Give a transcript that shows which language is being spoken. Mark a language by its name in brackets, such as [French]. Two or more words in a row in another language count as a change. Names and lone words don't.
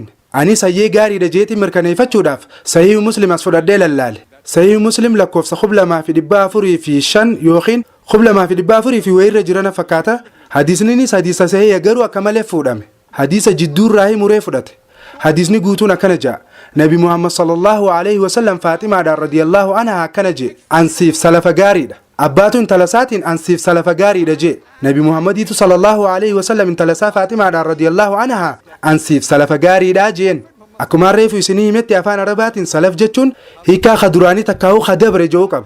[Oromo] Anis hayyee gaariidha jeetiin mirkaneeffachuudhaaf Sahih Muslim as fudhadhee lallaale. Sahih Muslim lakkoofsa 2,405 yookiin 2,400 wayirra jirana fakkaata. Hadiisninis hadiisa sahih garuu akka malee fuudhame. Hadiisa jidduurraa muree fudhate. Hadiisni guutuun akkana jaa. Nabi Muhammad [Arabic] صلى الله عليه وسلم [Oromo] Faatimaadhaan [Arabic] رضي الله عنها [Oromo] akkana jee ansiif salafa gaariidha. Abbaatu intala isaatiin ansiif salafa gaariidha jee. Nabi Muhammadiitu [Arabic] صلى الله عليه وسلم [Oromo] intala isaa Faatimaadhaan [Arabic] رضي الله عنها [Oromo] ansiif salafa gaariidha jeen. Akkuma reefu isinii himetti afaan arabaatiin salaf jechuun hiikaa kaduraanii takkaa'uu kadabre jedhu qaba.